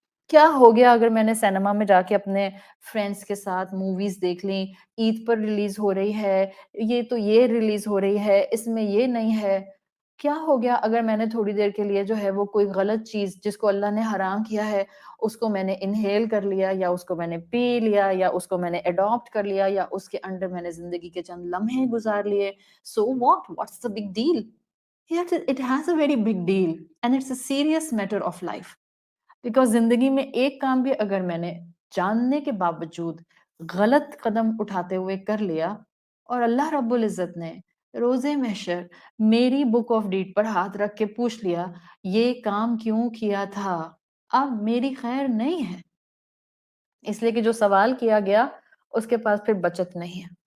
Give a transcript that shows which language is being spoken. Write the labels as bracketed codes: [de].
[ur] کیا ہو گیا اگر میں نے سینما میں جا کے اپنے فرینڈس کے ساتھ موویز دیکھ لیں، عید پر ریلیز ہو رہی ہے، یہ ریلیز ہو رہی ہے، اس میں یہ نہیں ہے. کیا ہو گیا اگر میں نے تھوڑی دیر کے لیے جو ہے وہ کوئی غلط چیز جس کو اللہ نے حرام کیا ہے اس کو میں نے انہیل کر لیا، یا اس کو میں نے پی لیا، یا اس کو میں نے اڈاپٹ کر لیا، یا اس کے انڈر میں نے زندگی کے چند لمحے گزار لیے. [en] So what's the big deal? Yes, it has a very big deal and it's a serious matter of life. [ur] Because زندگی میں ایک کام بھی اگر میں نے جاننے کے باوجود غلط قدم اٹھاتے ہوئے کر لیا اور اللہ رب العزت نے روز محشر میری بک آف ڈیٹ پر ہاتھ رکھ کے پوچھ لیا یہ کام کیوں کیا تھا، اب میری خیر نہیں ہے، اس لیے کہ جو سوال کیا گیا اس کے پاس پھر بچت نہیں ہے.